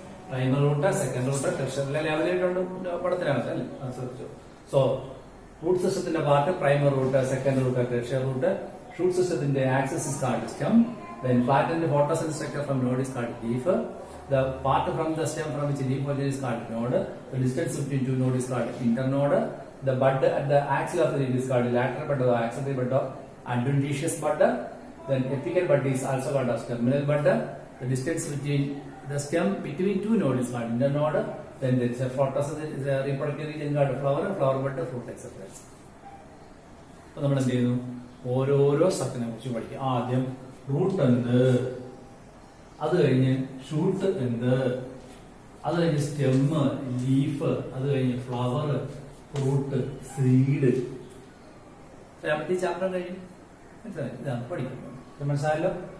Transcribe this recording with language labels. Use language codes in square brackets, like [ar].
[ml] Primary root, second root, tertiary ലെവലായിട്ടുണ്ട് പടത്തിനകത്ത് അല്ലേ. So root സിസ്റ്റത്തിന്റെ part primary root, second root, tertiary root. [en] Shoot system the axis is called stem. Then flattened photosynthetic structure from node is called leaf. The part from the stem from which leaf originates is called node. The distance between two nodes is called internode. The bud at the axil of the leaf is called lateral bud or axillary bud or adventitious bud. Then apical bud is also called as terminal bud. The distance between the stem between two nodes is called internode. Then there is a photosynthetic reproductive region called flower bud, fruit, etc. [ml] അപ്പോൾ നമ്മൾ എന്ത് ചെയ്യുന്നു? ഓരോരോ സത്തിനെ കുറിച്ച് പഠിക്കും. ആദ്യം root എന്ത്, അത് കഴിഞ്ഞ് ഷൂട്ട് എന്ത്, അത് കഴിഞ്ഞ് സ്റ്റെമ്മ്, ലീഫ്, അത് കഴിഞ്ഞ് ഫ്ലവർ, ഫ്രൂട്ട്, സീഡ്. ഈ ചാപ്റ്റർ കഴിയും. ഇതാണ് പഠിക്കുന്നത്. മനസ്സിലായല്ലോ?